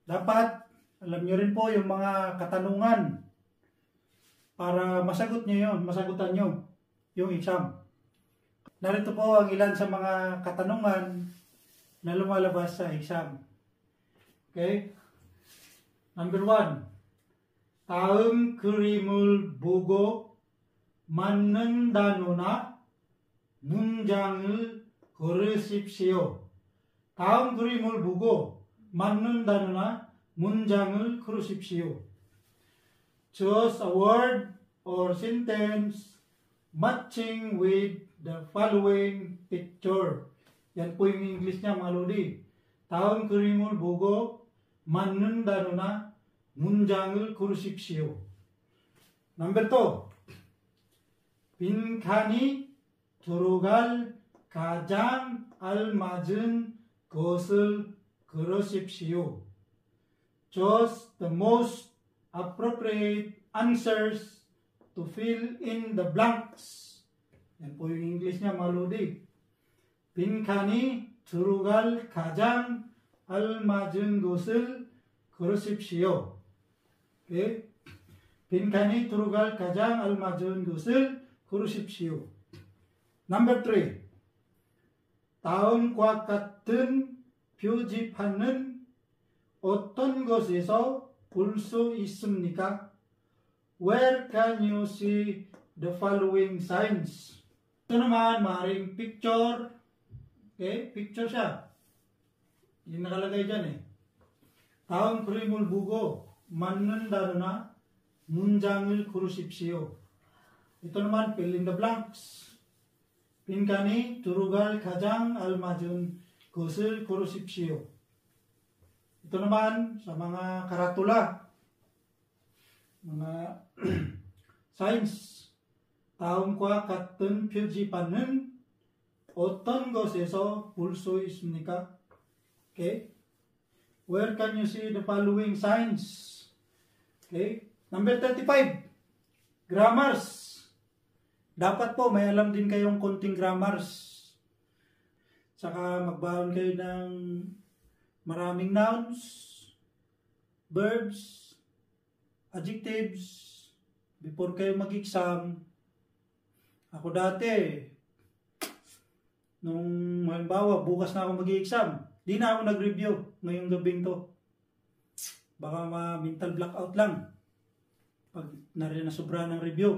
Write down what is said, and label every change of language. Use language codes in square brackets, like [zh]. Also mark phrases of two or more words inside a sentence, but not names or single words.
[tl] Dapat alam nyo rin po yung mga katanungan para masagutan nyo yung exam. Narito po ang ilan sa mga katanungan na lumalabas sa exam. Okay? Number 1. [ko] 다음 그림을 보고 맞는 단어나 문장을 고르십시오. 다음 그림을 보고 맞는 단어나 문장을 고르십시오. [en] Choose a word or sentence matching with the following picture. [tl] Yan po yung English niya, mga lodi. [ko] 다음 그림을 보고 맞는 단어나 문장을 고르십시오. [tl] Number 2. [ko] 빈칸이 들어갈 가장 알맞은 것을 고르십시오. [en] Choose the most appropriate answers to fill in the blanks. [tl] Yan po yung English niya, mga lodi. [ko] 빈칸이 들어갈 가장 알맞은 것을 고르십시오. [tl] Okay? [ko] 빈칸이 들어갈 가장 알맞은 것을 고르십시오. [tl] Number 3. [ko] 다음과 같은 표지판은 어떤 곳에서 볼 수 있습니까? [en] Where can you see the following signs? [tl] Ito naman, maaaring picture. Okay? Picture siya. Yung nakalagay dyan eh. [ko] 다음 그림을 보고 맞는 단어나 문장을 고르십시오. [tl] Ito naman, [en] fill in the blanks. [ko] 빈칸이 들어갈 가장 알맞은 것을 고르십시오. [tl] Ito naman, sa mga karatula, mga signs. [ko] 다음과 같은 표지판은 어떤 것에서 볼 수 있습니까? [tl] Okay? [en] Where can you see the following signs? [tl] Okay? Number 35. Grammars. Dapat po may alam din kayong konting grammars. Saka magbaon kayo ng maraming [en] nouns, verbs, adjectives, [tl] before kayo mag-exam. Ako dati, nung halimbawa, bukas na ako mag-exam, di na ako nag-review ngayong gabing to. Baka ma-mental blackout lang pag narin na sobra ng review.